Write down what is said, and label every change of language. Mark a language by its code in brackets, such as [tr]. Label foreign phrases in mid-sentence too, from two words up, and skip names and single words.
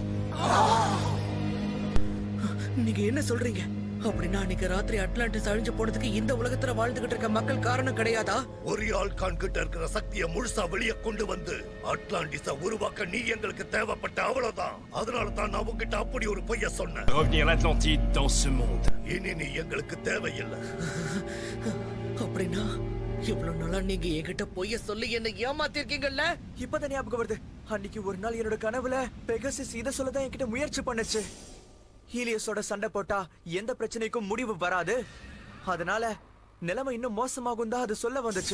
[ta] நீங்க என்ன சொல்றீங்க? அப்படின்னா அன்னைக்கு ராத்திரி அட்லாண்டிஸ் அழிஞ்சு போனதுக்கு இந்த உலகத்துல வாழ்ந்துகிட்டு இருக்க மக்கள் காரணம் கிடையாதா? ஒரியார்கான் கிட்ட இருக்கிற சக்தியை முழுசா வெளியே கொண்டு வந்து அட்லாண்டிஸ உருவாக்க நீ எங்களுக்கு தேவைப்பட்ட அவ்வளவுதான். அதனால தான் நான் உங்ககிட்ட அப்படி ஒரு பொய்ய சொன்னேன். [fr] Revenir l'Atlantide dans ce monde. [ta] இனி நீ எங்களுக்கு தேவையில்லை. அப்படின்னா இவ்வளவு நாளா நீங்க என்கிட்ட பொய்ய சொல்லி என்ன ஏமாத்திருக்கீங்கல்ல? இப்பதான் ஞாபகம் வருது. அன்னைக்கு ஒரு நாள் என்னோட கனவுல பெகசிஸ் இத சொல்லதான் என்கிட்ட முயற்சி பண்ணுச்சு. ஹீலியோஸோட சண்டை போட்டா எந்த பிரச்சனைக்கும் முடிவு வராது, அதனால நிலைமை இன்னும் மோசமாகும் தான் அது சொல்ல வந்துச்சு.